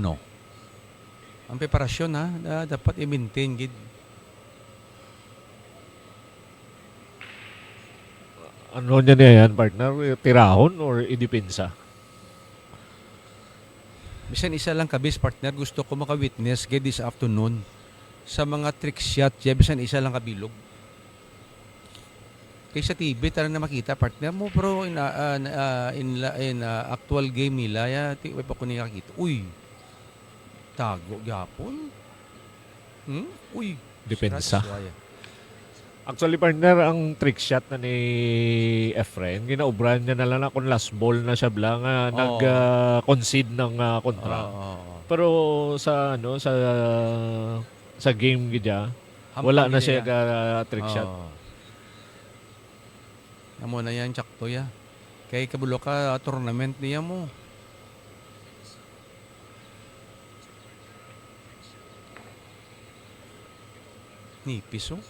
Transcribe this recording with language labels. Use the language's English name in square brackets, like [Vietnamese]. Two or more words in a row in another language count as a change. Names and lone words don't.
[Hiligaynon] Ang preparasyon dapat i-maintain gid. Ano niya yan, partner? Tirahon or idipinsa? Bisan isa lang kabis, partner, gusto ko maka-witness gid [English] this afternoon [Hiligaynon] sa mga [English] trick shot, [Hiligaynon] bisan isa lang kabilog. Kaysa TV tara na makita, partner mo, pero [English] in actual game [Hiligaynon] nila wala pa ko nakita. Uy, tago gyapon. Uy, depensa. Actually, partner, ang [English] trick shot [Hiligaynon] na ni Efren, ginaubran niya na lang na kung [English] last ball [Hiligaynon] na siya blang nag-concede ng kontra. Pero sa sa game gidya, wala na siya [English] trick shot. [Hiligaynon] Amo na yan, tsakto ya. Kay kabulo ka tournament niya mo. Nipis oh.